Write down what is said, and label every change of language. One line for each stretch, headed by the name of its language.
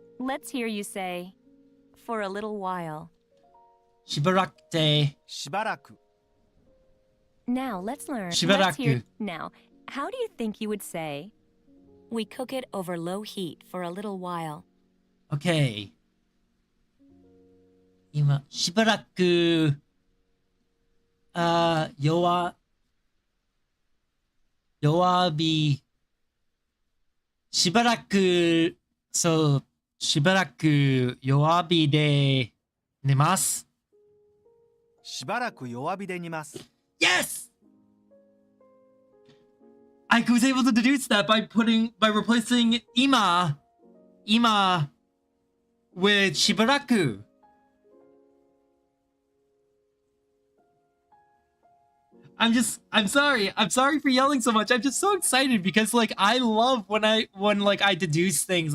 English: Let's hear you say for a little while.
Japanese: Shibarakute. しばらく
English: Now let's learn.
Japanese: Shibaraku.
English: Let's hear. Now, how do you think you would say we cook it over low heat for a little while? Okay.
Japanese: 今、しばらく、弱火、しばらく、そう、しばらく弱火で寝ます。しばらく弱火で煮ます
English: Yes! I was able to deduce that by replacing ima with shibaraku. I'm sorry for yelling so much. I'm just so excited because like I love when I deduce things.